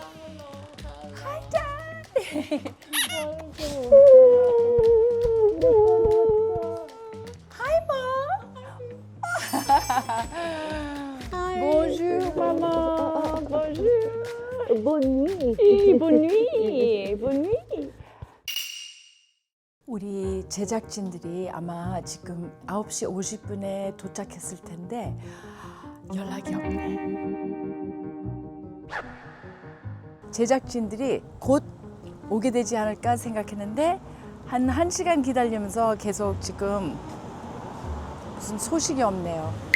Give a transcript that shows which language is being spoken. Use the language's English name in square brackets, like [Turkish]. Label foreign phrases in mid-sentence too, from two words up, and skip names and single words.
[English] Hi Dad! Hi Mom! [French] Bonjour maman! Bonjour! Bonne nuit. Bonne nuit! Bonne nuit! [Korean] 우리 제작진들이 아마 지금 9시 50분에 도착했을 텐데 연락이 없네. 제작진들이 곧 오게 되지 않을까 생각했는데 한 1시간 기다리면서 계속 지금 무슨 소식이 없네요.